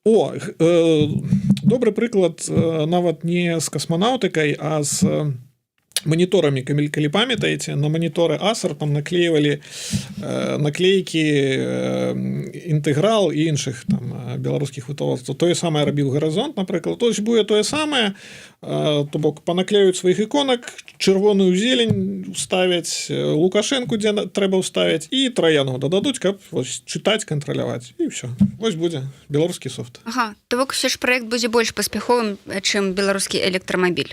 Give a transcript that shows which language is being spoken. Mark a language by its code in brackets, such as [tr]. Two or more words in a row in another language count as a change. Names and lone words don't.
[be] Добры прыклад нават не з касманаўтыкай, а з мониторами, калі памятаеце, на мониторы Acer там [ru] наклеивали наклейки [be] інтэграл і іншых там беларускіх вытворцаў. Тое самае рабіў Гарызонт, напрыклад. [ru] То есть будет [be] тое самае, то бок панаклеюць сваіх іконак, чырвоную зелень ставяць, Лукашэнку, дзе трэба ўставіць, і траянку дададуць, каб вось, чытаць, кантраляваць. І ўсё. Вось будзе беларускі софт. Ага, то бок все ж праект будзе больш паспяховым, чым беларускі электрамабіль.